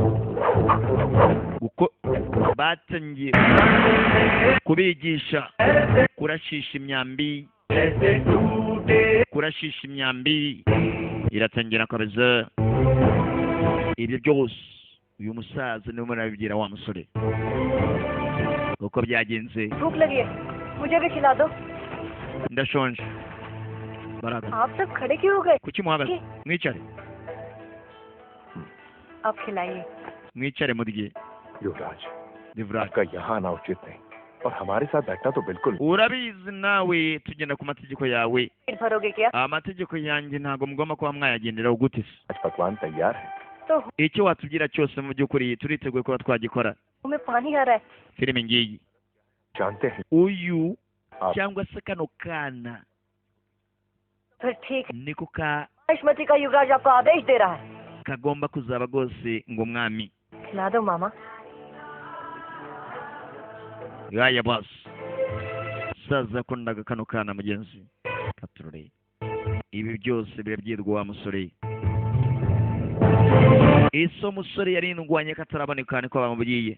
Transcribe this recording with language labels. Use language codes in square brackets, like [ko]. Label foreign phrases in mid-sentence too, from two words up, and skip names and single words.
[rw] Batangiye kubigisha kurashisha imyambi. Kurashisha imyambi. Iratangira kabeza. Ibyo byose uyu musaza niwe murabibwira wa musore uko byagenze. [hi] भूख लगी है, मुझे भी खिला दो. [rw] Ndashonje. Baraga. [hi] आप सब खड़े क्यों हो गए? [rw] Kuki muhagaze? Mwicare. [hi] आप खिलाइए. [rw] Mwicare mudige. [hi] युवराज, [rw] Divraj. [hi] आपका यहाँ आना उचित नहीं और हमारे साथ बैठना तो बिल्कुल. [rw] Urabizi nawe tugenda ku mategeko yawe. [hi] पेट भरोगे क्या? [rw] Amategeko yanjye ntago mugomba kuba mwayagenderaho gute se? [hi] आज पकवान तैयार है. तो [rw] Icyo watubwira cyose mu by'ukuri turiteguye kuba twagikora. [hi] मुंह में पानी आ रहा है. [rw] Filime ngiyi. [hi] जानते हैं [rw] Uyu [hi] आप [rw] cyangwa se kano kana [hi] फिर ठीक है. [rw] niko ka [hi] महिष्मती का युवराज आपको आदेश दे रहा है. [rw] kagomba kuzaba rwose ngo umwami. [hi] खिला दो मामा. [rw] Yaya boss. Saza akundaga kano kana mugenzi. Katurore. Ibi byose birabyirwa wa musore. Iso musore yari indwanye kataraboneka niko bamubwiye.